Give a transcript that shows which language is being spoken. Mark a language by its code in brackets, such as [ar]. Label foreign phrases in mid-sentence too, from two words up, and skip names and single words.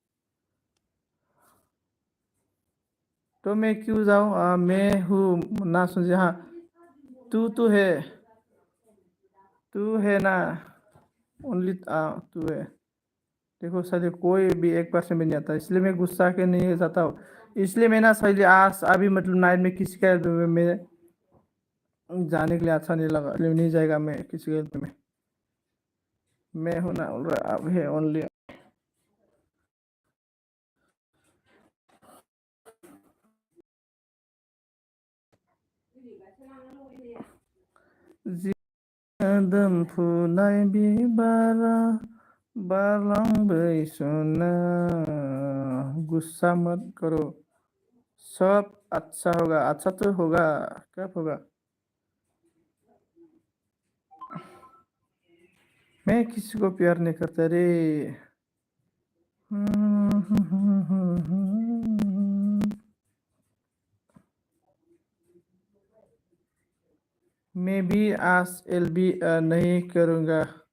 [hi] तो मैं क्यों जाऊँ मैं हूँ ना समझे हाँ तू है ना ओनली तू है देखो साले कोई भी एक परसेंट भी नहीं आता इसलिए मैं गुस्सा के नहीं जाता हूँ इसलिए मैं ना साले आज अभी मतलब नाइट में किसी का मैं जाने के लिए अच्छा नहीं लगा इसलिए नहीं जाएगा मैं किसी के में मैं हूँ ना अब है ओनली [brx] जिदम फुनाय बिबारा बारलांबाय सना [hi] गुस्सा मत करो सब अच्छा होगा अच्छा तो होगा कब होगा मैं किसी को प्यार नहीं करता रे मैं भी आज एलबी नहीं करूँगा